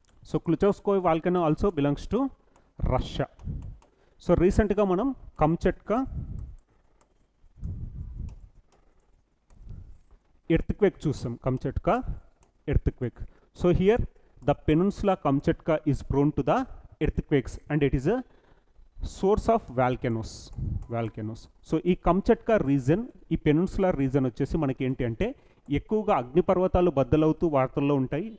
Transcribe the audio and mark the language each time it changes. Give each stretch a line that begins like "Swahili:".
English: So Klyuchevskoy volcano also belongs to Russia.
Telugu: So రీసెంట్గా మనం కంచట్కా earthquake
English: చూసాం, Kamchatka earthquake. So here the peninsula Kamchatka is prone to the earthquakes and it is a source of volcanoes.
Telugu: So ఈ కంచట్కా reason, ఈ peninsular reason వచ్చేసి మనకి ఏంటి అంటే ఎక్కువగా అగ్నిపర్వతాలు బద్దలవుతూ వార్తల్లో ఉంటాయి.